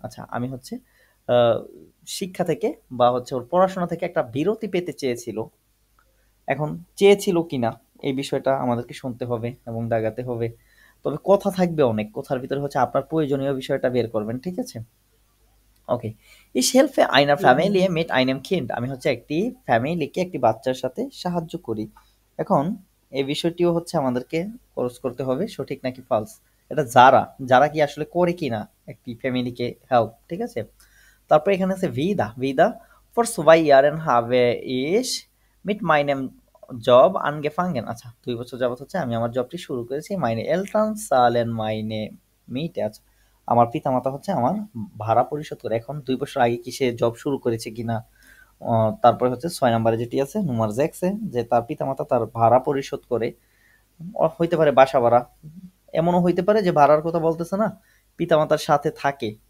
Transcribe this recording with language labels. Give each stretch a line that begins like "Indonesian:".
Bangla: আচ্ছা, আমি হচ্ছে আহ, শিক্ষা থেকে বা হচ্ছে ওর পড়াশোনা থেকে একটা বিরতি পেতে চেয়েছিল। এখন চেয়েছিল কিনা এই বিষয়টা আমাদেরকে শুনতে হবে এবং দাগাতে হবে। তবে কথা থাকবে অনেক, কথার ভিতরে হচ্ছে আপনার প্রয়োজনীয় বিষয়টা বের করবেন, ঠিক আছে। ওকে।
German: Ich helfe einer Familie mit einem Kind.
Bangla: আমি হচ্ছে একটি ফ্যামিলিকে একটি বাচ্চার সাথে সাহায্য করি। এখন এই বিষয়টিও হচ্ছে আমাদেরকে খরচ করতে হবে সঠিক নাকি ফলস। এটা যারা কি আসলে করে কিনা একটি ফ্যামিলিকে হেল্প, ঠিক আছে? তারপর এখানে আছে
German: vida for 2 Jahren habe ich mit meinem Job angefangen.
Bangla: আচ্ছা 2 বছর যাবত হচ্ছে আমি আমার জবটি শুরু করেছি।
German: meine Eltern zahlen meine Miete.
Bangla: আচ্ছা আমার পিতামাতা হচ্ছে আমার ভাড়া পরিশোধ করে। এখন 2 বছর আগে কি সে জব শুরু করেছে কিনা। তারপরে হচ্ছে 6 নম্বরে যেটি আছে
German: নুমার জ্যাক্সে,
Bangla: যে তার পিতামাতা তার ভাড়া পরিশোধ করে। হইতে পারে বাসা ভাড়া, এমনও হইতে পারে যে ভাড়ার কথা বলতেছে না, পিতামাতার সাথে থাকে।